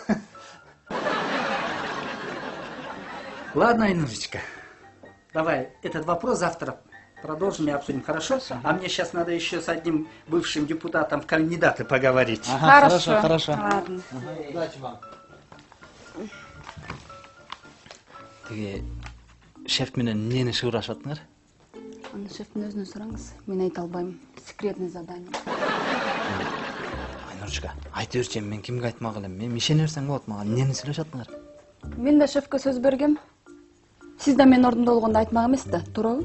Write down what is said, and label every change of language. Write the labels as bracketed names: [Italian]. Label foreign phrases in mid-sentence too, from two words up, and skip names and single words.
[Russian] Ладно, Айнурочка, давай этот вопрос завтра продолжим и обсудим, хорошо? А мне сейчас надо еще с одним бывшим депутатом в кандидаты поговорить. Ага, хорошо. Ладно. Удачи вам. [Kyrgyz] Теге шеф менен эмнени шыгырашатыңар? Аны шефтин өзүнөн сураңыз. Мен айта албайм. [Russian] Секретный задание. [Kyrgyz] Айнурчка, айта берчи, мен кимге айтмак элем? Мен ишене берсең болот мага. Эмнени сүйлөшатыңар? Мен да шефке сөз бергем. Сиз да менин ордумда болгондо айтмак эмес да, туурабы?